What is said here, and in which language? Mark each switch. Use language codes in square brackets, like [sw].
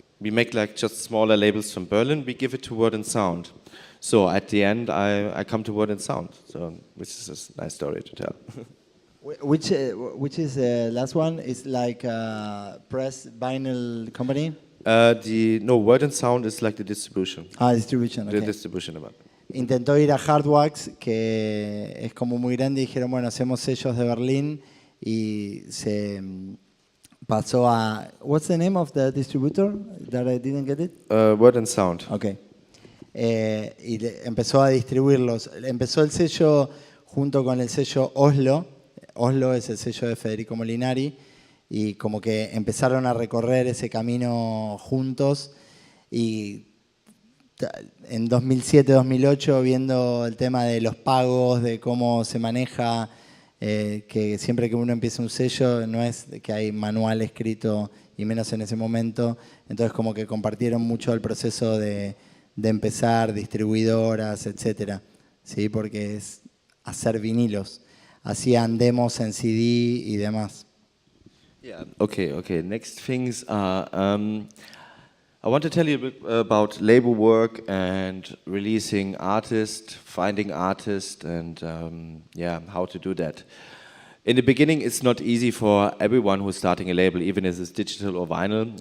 [en] We make like just smaller labels from Berlin. We give it to Word and Sound. So at the end, I come to Word and Sound, so which is a nice story to tell. Which is the last one? Is like a press vinyl company? Word and Sound is like the distribution. Distribution. Okay. The distribution about. [es] Intentó ir a Hardwax, que es como muy grande, y dijeron, bueno, hacemos sellos de Berlín, y se pasó a... [en] What's the name of the distributor? That I didn't get it? Word and Sound. Okay. [es] empezó a distribuirlos. Empezó el sello junto con el sello Oslo. Oslo es el sello de Federico Molinari y como que empezaron a recorrer ese camino juntos y en 2007-2008 viendo el tema de los pagos, de cómo se maneja, que siempre que uno empieza un sello no es que hay manual escrito y menos en ese momento, entonces como que compartieron mucho el proceso de empezar, distribuidoras, etcétera, ¿sí? Porque es hacer vinilos. Hacían demos en CD y demás. [en] Yeah. Okay. Next things are, I want to tell you a bit about label work and releasing artists, finding artists, and how to do that. In the beginning, it's not easy for everyone who's starting a label, even if it's digital or vinyl.